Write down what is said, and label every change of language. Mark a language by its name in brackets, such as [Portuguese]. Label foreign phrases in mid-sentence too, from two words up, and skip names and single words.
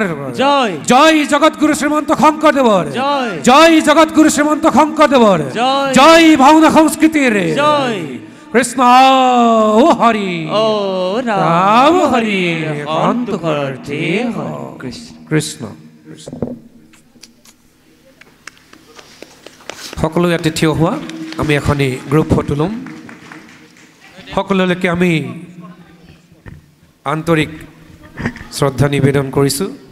[Assamese] জয় জয় জগৎগুরু শ্রীমন্ত শঙ্কর দেবর জয় জয় জগৎগুরু শ্রীমন্ত শঙ্কর দেবর জয় জয় ভাওনা সংস্কৃতির জয় কৃষ্ণ হরি ও রাম হরি কান্ত হরার্থে কৃষ্ণ কৃষ্ণ সকলো ইয়াতে থিয় হোৱা আমি এখনি গ্ৰুপ ফটো ল'ম সকলোলৈকে আমি আন্তৰিক শ্ৰদ্ধা নিবেদন কৰিছোঁ